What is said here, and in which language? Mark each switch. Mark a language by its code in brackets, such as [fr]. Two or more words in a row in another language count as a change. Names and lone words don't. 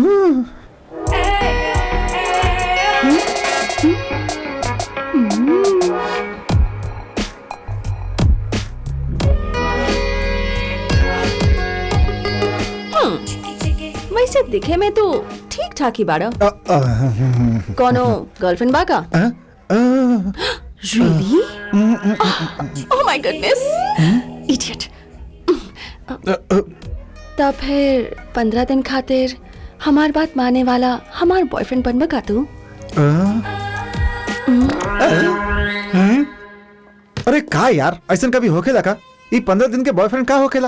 [bho] वैसे दिखे में तो ठीक ठाक ही बाड़ा। कोनो गर्लफ्रेंड बाका? [en] Really? Oh my goodness! Idiot! [bho] तब फिर 15 दिन खातिर हमार बात माने वाला हमार बॉयफ्रेंड बनबा का तू? अरे का यार, ऐसा कभी होखेला का? ये 15 दिन के बॉयफ्रेंड का होखेला?